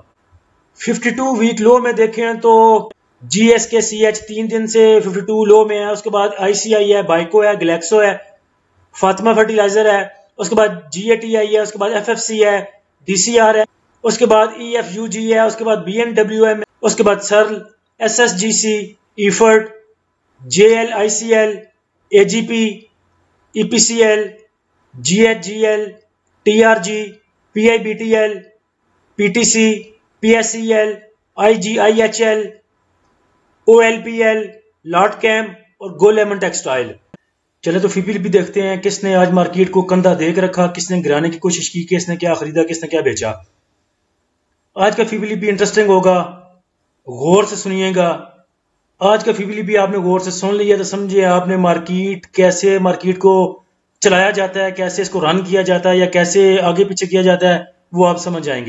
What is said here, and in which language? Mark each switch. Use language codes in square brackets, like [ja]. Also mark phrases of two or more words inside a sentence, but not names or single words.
[ur] 52 [en] week low [ur] میں دیکھیں تو GSKCH 3 دن سے 52 لو میں ہے. اس کے بعد ICI ہے، بائیکو ہے، گلیکسو ہے، فاطمہ فرٹیلائزر ہے, اس کے بعد GATI ہے، اس کے بعد FFC ہے، DCR ہے، اس کے بعد EFUG ہے، اس کے بعد BNWM، اس کے بعد سرل، SSGC، EFERT، JLICL، AGP، EPCL، GHGL، TRG، PIBTL، PTC، PSEL، IGIHL، OLPL، لاٹ کیم اور گولیمن ٹیکسٹائل. چلے تو فیپیلیپی دیکھتے ہیں، کس نے آج مارکیٹ کو کندھا دیکھ رکھا، کس نے گرانے کی کوشش کی، کس نے کیا خریدا، کس نے کیا بیچا. آج کا فیپیلیپی انٹرسٹنگ ہوگا، غور سے سنیے گا. آج کا فیپیلیپی آپ نے غور سے سن لیا تو سمجھیے آپ نے کیسے مارکیٹ کو چلایا جاتا ہے، کیسے اس کو رن کیا جاتا ہے یا کیسے آگے پیچھے کیا جاتا ہے، وہ آپ سمجھ جائیں گے.